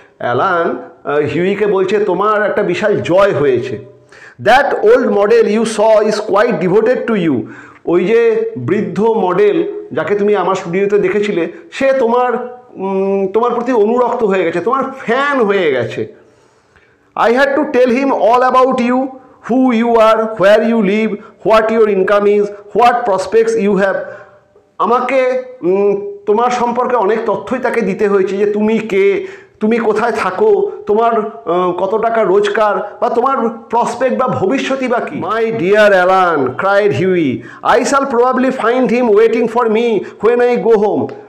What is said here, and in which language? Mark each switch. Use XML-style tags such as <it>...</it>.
<bn>Alan হিউইকে বলছে তোমার একটা বিশাল জয় হয়েছে।</bn> <en>that old model you saw is quite devoted to you,</en> <bn>ওই যে বৃদ্ধ মডেল যাকে তুমি আমার স্টুডিওতে দেখেছিলে, সে তোমার প্রতি অনুরক্ত হয়ে গেছে, তোমার ফ্যান হয়ে গেছে।</bn> <en>I had to tell him all about you, who you are, where you live, what your income is, what prospects you have.</en> <bn>আমাকে তোমার সম্পর্কে অনেক তথ্যই তাকে দিতে হয়েছে, যে তুমি কে, তুমি কোথায় থাকো, তোমার কত টাকা রোজগার, বা তোমার প্রসপেক্ট বা ভবিষ্যৎই বা কি।</bn> <en>My dear Alan, cried Hughie, I shall probably find him waiting for me when I go home.</en>